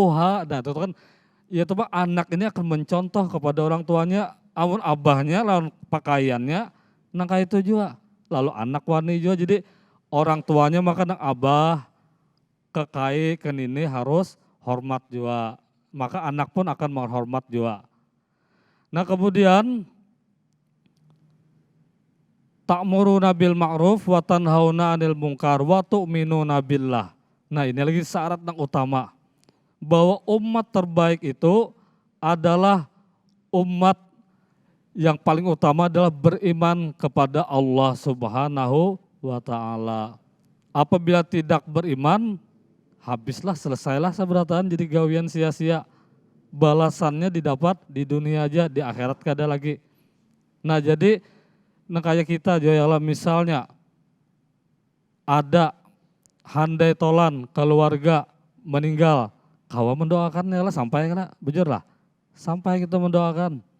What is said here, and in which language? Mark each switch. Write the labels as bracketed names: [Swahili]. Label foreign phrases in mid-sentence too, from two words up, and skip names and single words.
[Banjar] Nah itu kan ya tuh anak ini akan mencontoh kepada orang tuanya amun abahnya lawan pakaiannya nang kayak itu juga. Lalu anak wani juga, jadi orang tuanya maka nang abah kekai ke nini harus hormat juga. Maka anak pun akan menghormat juga. Nah kemudian [Arabic] تأمرون بالمعروف وتنهون عن المنكر وتؤمنون بالله. [Banjar] Nah ini lagi syarat yang utama. Bahwa umat terbaik itu adalah umat yang paling utama adalah beriman kepada Allah [Arabic] سبحانه وتعالى. [Banjar] Apabila tidak beriman, habislah, selesailah seberatan, jadi gawian sia-sia. Balasannya didapat di dunia aja, di akhirat kada lagi. Nah jadi, nah kayak kita Joyala misalnya, ada handai tolan keluarga meninggal, kawa mendoakan ya lah, sampai kena, bujur lah, sampai kita mendoakan.